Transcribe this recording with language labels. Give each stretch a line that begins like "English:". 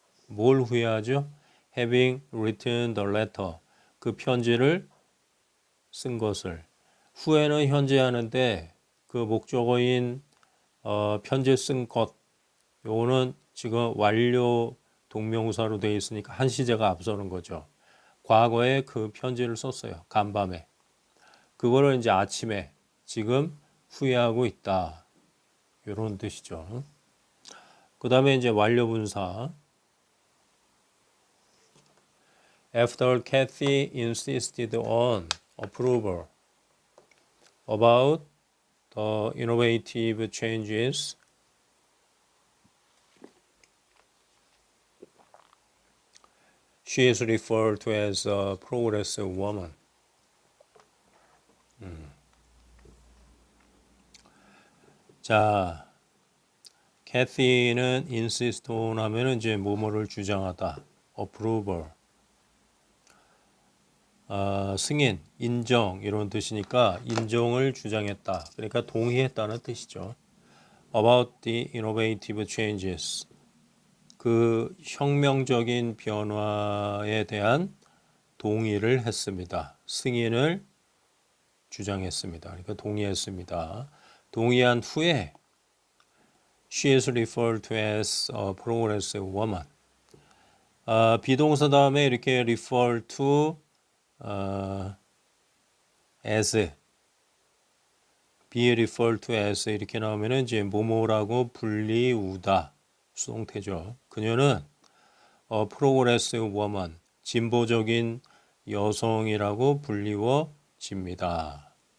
Korean: 뭘 후회하죠?
English: having written the letter
Korean: 그 편지를 쓴 것을 후회는 현재 하는데 그 목적어인 편지 쓴 것 요거는 지금 완료 동명사로 되어 있으니까 한 시제가 앞서는 거죠. 과거에 그 편지를 썼어요. 간밤에. 그거를 이제 아침에 지금 후회하고 있다. 이런 뜻이죠. 그 다음에 이제 완료분사.
English: After Kathy insisted on approval. about the innovative changes she is referred to as a progressive woman.
Korean: 자, 캐시는 insist on 하면은 이제 뭐뭐를 주장하다, approval, 승인, 인정 이런 뜻이니까 인정을 주장했다. 그러니까 동의했다는 뜻이죠.
English: About the innovative changes,
Korean: 그 혁명적인 변화에 대한 동의를 했습니다. 승인을 주장했습니다. 그러니까 동의했습니다. 동의한 후에
English: she is referred to as a progressive woman.
Korean: 비동사 다음에 이렇게
English: refer to as, be referred to as
Korean: 이렇게 나오면은 이제 뭐뭐라고 불리우다 수동태죠. 그녀는 progressive woman, 진보적인 여성이라고 불리워집니다.